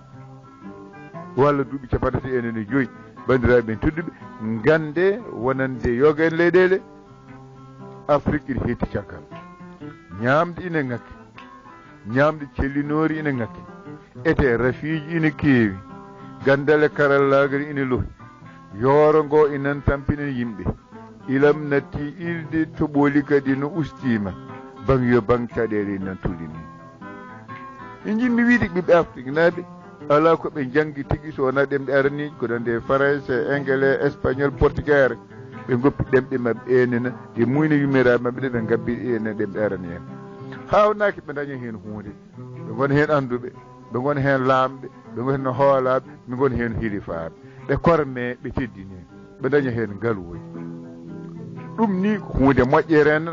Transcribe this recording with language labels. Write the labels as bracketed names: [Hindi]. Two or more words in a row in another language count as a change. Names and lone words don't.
[Fula] walla duuɓi capantati enen e joyyi bandiraɓe men tedduɓe gande wonande yoga en leyɗele afrique ina hetti caggal ñamde ina ngakki ñamde cellinori ina ngakki ete rafiji ina keewi gandale karallagal ina lohi yooro ngo inan tampina yimɓe ilam natti ilde toɓoli kadi no ustima bang yo bang caɗele nan tulini en jimmi wiide ɓiɓɓe afrique naaɓe ala ko ɓe jangi tigui so wona ɗemɗe araniji ko ɗon de [French] français anglais espagnol portugais [Fula] ɓe goppi ɗemɗe mabɓe enena ɗe muyno yummiraɓe mabɓe ɗe ɓe gabbi ene ɗemɗe arani en hawnaki ɓe daña hen hunde ɓe gona hen anduɓe ɓe gona hen lamɓe ɓe gona hen hoolaɓe ɓe gona hen hilifaɓe ɓe korme ɓe teddini ɓe daña hen ngaluwoji ɗum ni ko hunde moƴƴere en